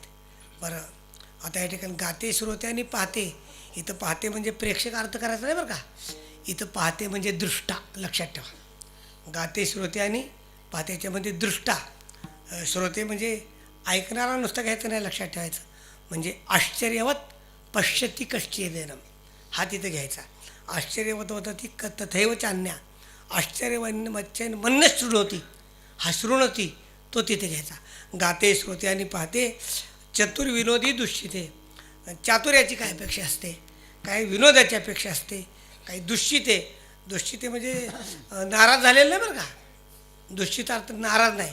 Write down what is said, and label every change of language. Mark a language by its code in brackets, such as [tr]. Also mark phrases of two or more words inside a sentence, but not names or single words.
[mr] बरं, आता या ठिकाणी गाते, श्रोते आणि पाहते. इथं पाहते म्हणजे प्रेक्षक अर्थ करायचा नाही बरं का, इथं पाहते म्हणजे दृष्टा, लक्षात ठेवा. गाते, श्रोते आणि पाहतेच्यामध्ये दृष्टा. श्रोते म्हणजे ऐकणारा नुसतं घ्यायचं नाही, लक्षात ठेवायचं. म्हणजे [sa] आश्चर्यवत पश्यती कश्चिदेनम [mr] हा तिथं घ्यायचा. [sa] आश्चर्यवत वदती तथैव चान्या, आश्चर्यवन्यमच्चैन मन्य शृणोती, [mr] हा शृणोती तो तिथे घ्यायचा. गाते, श्रोते आणि पाहते. चतुर्विनोदी दुश्चिते. चातुर्याची काय अपेक्षा असते, काही विनोदाची अपेक्षा असते, काही दुश्चिते. दुश्चिते म्हणजे नाराज झालेलं नाही बरं का, दुश्चित अर्थ नाराज नाही.